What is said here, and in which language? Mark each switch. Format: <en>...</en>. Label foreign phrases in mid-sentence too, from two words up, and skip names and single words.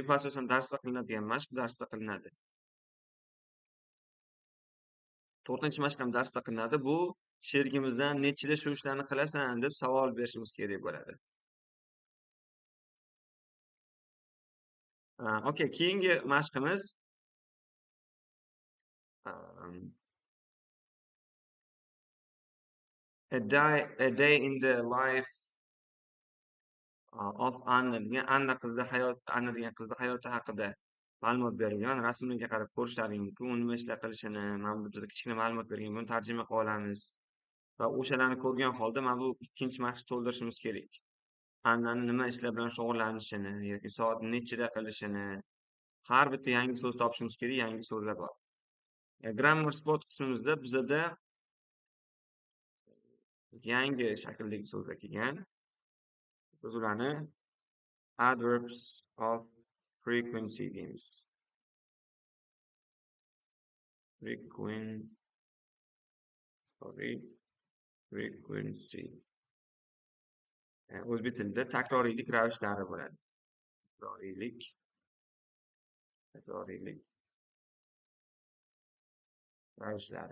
<uz>Bu asosan darsda qilinadigan mashq, darsda qilinadi. 4-mashq ham darsda qilinadi. Bu sherigimizdan nechida shu ishlarni qilasan deb savol berishimiz kerak bo'ladi. Okey, keyingi mashqimiz um,</uz> <en>a day in the life of Anna</en> <uz>degan Anna degan qizni hayoti haqida ma'lumot berilgan. Rasmga qarab ko'rishlaring mumkin. U nima ishlar qilishini mana bu yerda kichkina ma'lumot bergan. Buni tarjima qilib olamiz va o'shalarni ko'rgan holda mana bu ikkinchi mashqni to'ldirishimiz kerak. Annani nima ishlar bilan shug'ullanishini yoki soat nechida qilishini, har bitta yangi so'z topishimiz kerak, yangi so'zlar bor.</uz> <en>Grammar spot</en> <uz>qismimizda bizada yangi shakldagi so'zlar kelgan. Biz ularni</uz> <en>adverbs of frequency</en> <uz>deymiz. Frequency. O'zbek tilida takroriylik ravishlari bo'ladi. Takroriylik ravishlari.</uz>